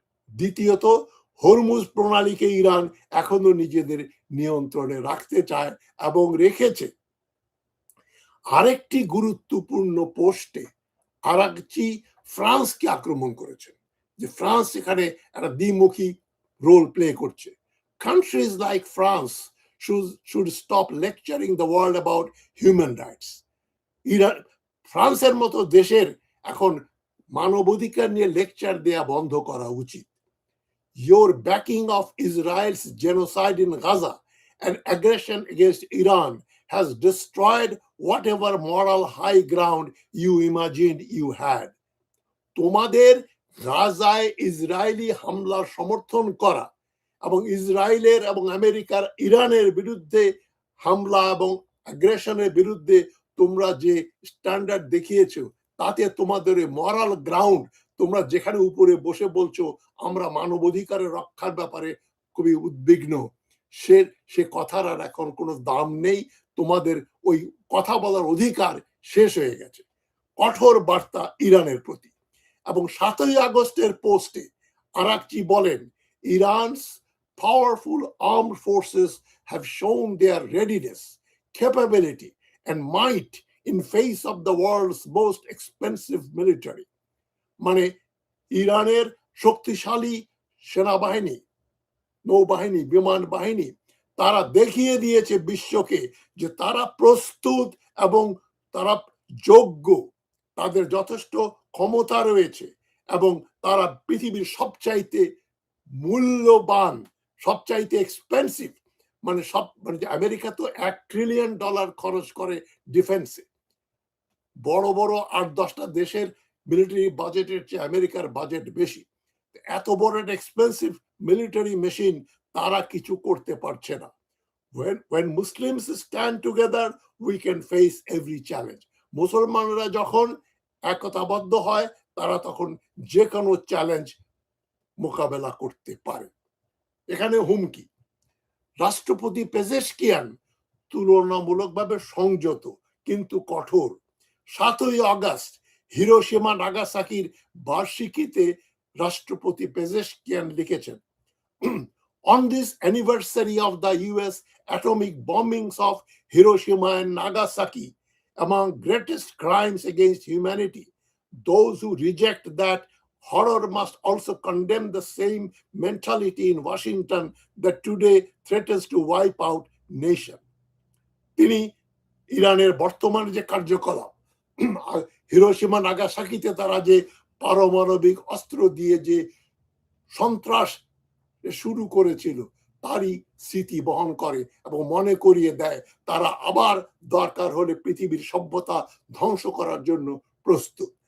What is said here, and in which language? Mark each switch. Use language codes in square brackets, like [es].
[bn] দ্বিতীয়ত, Hormuz প্রণালীকে Iran এখনো নিজেদের নিয়ন্ত্রণে রাখতে চায় এবং রেখেছে। আরেকটি গুরুত্বপূর্ণ পোস্টে আরাগচি ফ্রান্সকে আক্রমণ করেছেন, যে ফ্রান্স এখানে একটা দ্বিমুখী রোল প্লে করছে। [en] Countries like France should stop lecturing the world about human rights. [bn] ফ্রান্সের মতো দেশের এখন মানবাধিকার নিয়ে লেকচার দেয়া বন্ধ করা উচিত। [en] Your backing of Israel's genocide in Gaza and aggression against Iran has destroyed whatever moral high ground you imagined you had. [bn] তোমাদের গাজায় ইসরায়েলি হামলার সমর্থন করা এবং ইসরায়েলের এবং আমেরিকার ইরানের বিরুদ্ধে হামলা এবং আগ্রেশনের বিরুদ্ধে তোমরা যে স্ট্যান্ডার্ড দেখিয়েছো, তাতে তোমাদের মরাল গ্রাউন্ড, তোমরা যেখানে উপরে বসে বলছো আমরা মানবাধিকারের রক্ষার ব্যাপারে খুবই উদ্বিগ্ন, সে কথার আর এখন কোনো দাম নেই। তোমাদের ওই কথা বলার অধিকার শেষ হয়ে গেছে। কঠোর বার্তা ইরানের প্রতি। এবং 7ই আগস্টের পোস্টে আরাকচি বলেন, ইরানস [en] powerful armed forces have shown their readiness, capability and might in face of the world's most expensive military. [bn] মানে ইরানের শক্তিশালী সেনাবাহিনী, নৌবাহিনী, বিমান বাহিনী তারা দেখিয়ে দিয়েছে বিশ্বকে যে তারা প্রস্তুত এবং তারা যোগ্য, তাদের যথেষ্ট ক্ষমতা রয়েছে এবং তারা পৃথিবীর সবচাইতে মূল্যবান, সবচাইতে এক্সপেন্সিভ, মানে আমেরিকা তো $1 ট্রিলিয়ন খরচ করে ডিফেন্সে। বড় বড় 8-10টা দেশের মিলিটারি বাজেটের চেয়ে আমেরিকার বাজেট বেশি। এত বড় একটা এক্সপেন্সিভ মিলিটারি মেশিন তারা কিছু করতে পারছে না। [en] when Muslims stand together we can face every challenge. [bn] মুসলমানরা যখন একতাবদ্ধ হয় তারা তখন যে কোনো চ্যালেঞ্জ মোকাবেলা করতে পারে। এখানে হুমকি। রাষ্ট্রপতি পেজেশকিয়ান তুলনামূলকভাবে সংযত কিন্তু কঠোর। 7ই আগস্ট হিরোশিমা নাগাসাকির বার্ষিকীতে রাষ্ট্রপতি পেজেশকিয়ান লিখেছেন, [en] On this anniversary of the US atomic bombings of Hiroshima and Nagasaki, among greatest crimes against humanity, those who reject that horror must also condemn the same mentality in Washington that today threatens to wipe out nation. [bn] তিনি ইরানের বর্তমান যে কার্যকলাপ, Hiroshima নাগাসাকিতে তারা যে পারমাণবিক অস্ত্র দিয়ে যে সন্ত্রাস শুরু করেছিল তারই স্মৃতি বহন করে এবং মনে করিয়ে দেয় তারা আবার দরকার হলে পৃথিবীর সভ্যতা ধ্বংস করার জন্য প্রস্তুত।